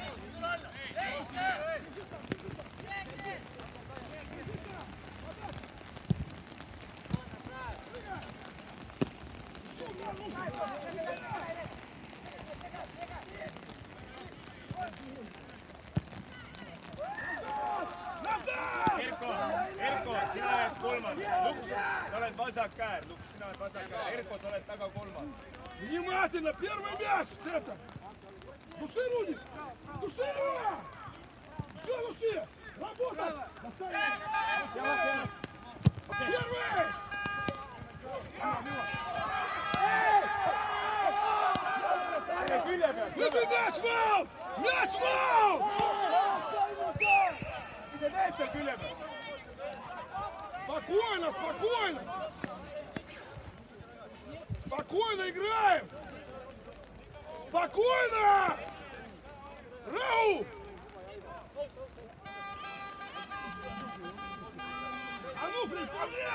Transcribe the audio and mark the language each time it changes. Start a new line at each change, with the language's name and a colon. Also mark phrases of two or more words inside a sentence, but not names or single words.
Russian: Еще удар нужен! Назад!
Estonian: Erko, sina oled kolmas. Luks, sa oled vasak käär. Luks, sina oled vasak käär. Erko, sa oled taga kolmas.
Russian: Внимательно! Первый мяч в центр! Души, Рудик! Души его! Души, души! Работай! Доставай! Первый! Выбей мяч в аут! Мяч в аут!
Estonian: Mis sa teed seal külje peal?
Russian: Спокойно, спокойно! Спокойно играем! Спокойно! Рау! А ну, Фрик, ко мне!